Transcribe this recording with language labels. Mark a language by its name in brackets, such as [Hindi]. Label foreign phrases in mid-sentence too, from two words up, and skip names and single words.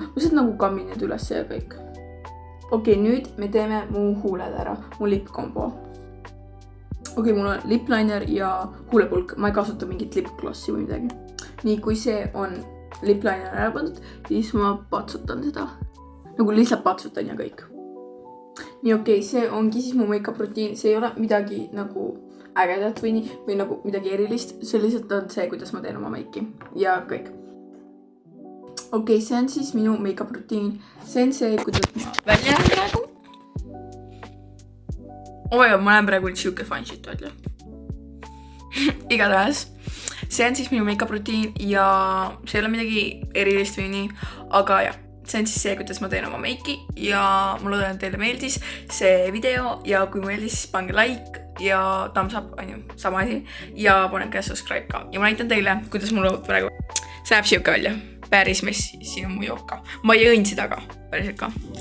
[Estonian] Ma lihtsalt nagu kammin need üles ja kõik. Okei, nüüd me teeme mu huuled ära, mu lipkombo. Okei, mul on lipliner ja huulepulk, ma ei kasuta mingit lipglossi või midagi. Nii, kui see on lipliner ära pandud, siis ma patsutan seda. Nagu lihtsalt patsutan ja kõik. Nii, okei, see ongi siis mu make-up rutiin. See ei ole midagi nagu ägedat või nagu midagi erilist. See lihtsalt on see, kuidas ma teen oma make'i ja kõik. Okei, see on siis minu make-up rutiin. See on see, kuidas ma välja näen praegu. [English] Oh my god, [Estonian] ma näen praegu siuke [English] fine shit [Estonian] välja. Igatahes, see on siis minu make-up rutiin ja see ei ole midagi erilist või nii, aga jah, see on siis see, kuidas ma teen oma make'i ja ma loodan, et teile meeldis see video ja kui meeldis, siis pange like ja [English] thumbs up, [Estonian] on ju, sama asi ja pange subscribe ka ja ma näitan teile, kuidas mul praegu see läheb siuke välja, päris messi, siin on mu jook ka, ma jõin seda ka, päriselt ka.